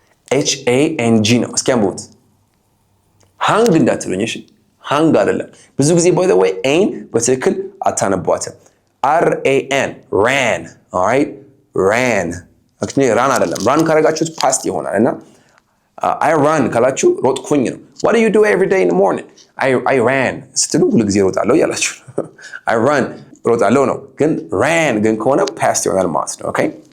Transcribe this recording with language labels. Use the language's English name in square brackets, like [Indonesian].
[Amharic] HANG ነው። እስኪ አንብቡት። ሃንግ እንዳትሉኝ እሺ። ሃንግ አይደለም። ብዙ ጊዜ [English] by the way [Amharic] ኤን በትክክል አታነቧትም። [English] RAN ran. All right? ran. actually [Amharic] ራን አይደለም። ራን ካረጋችሁት ፓስት ይሆናል እና [English] I run [Amharic] ካላችሁ ሮጥኩኝ ነው። [English] What do you do every day in the morning? I ran [Amharic] ስትሉ ሁሉ ጊዜ ሮጣለሁ ያላችሁ። [English] I run [Amharic] ሮጣለሁ ነው። ግን ran ግን ከሆነ ፓስት ይሆናል ማለት ነው። [English] Okay?